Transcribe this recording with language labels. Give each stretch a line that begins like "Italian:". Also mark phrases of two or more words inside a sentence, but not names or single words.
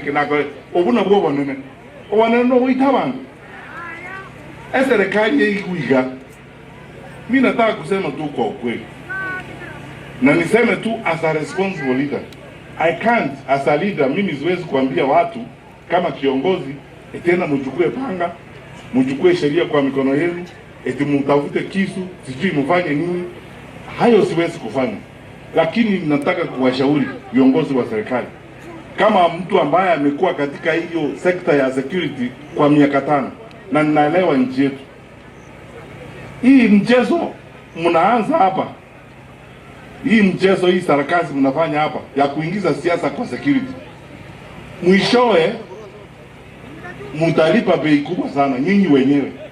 Gusii: ke na akore obuna bwo bonene omonene no oita bantu
Swahili: serikali yeikuiga mimi nataka kusema tu kwa ukweli na niseme tu
English: as a responsible leader I can't as a leader
Swahili: mimi siwezi kuambia watu kama kiongozi tena mchukue panga mchukue sheria kwa mikono yenu eti mtafute kisu sijui mfanye nini hayo siwezi kufanya lakini nataka kuwashauri viongozi wa serikali kama mtu ambaye amekuwa katika hiyo sekta ya security kwa miaka 5 na ninaelewa nchi yetu hii mchezo mnaanza hapa hii mchezo hii sarakasi mnafanya hapa ya kuingiza siasa kwa security mwishowe mtalipa bei kubwa sana nyinyi wenyewe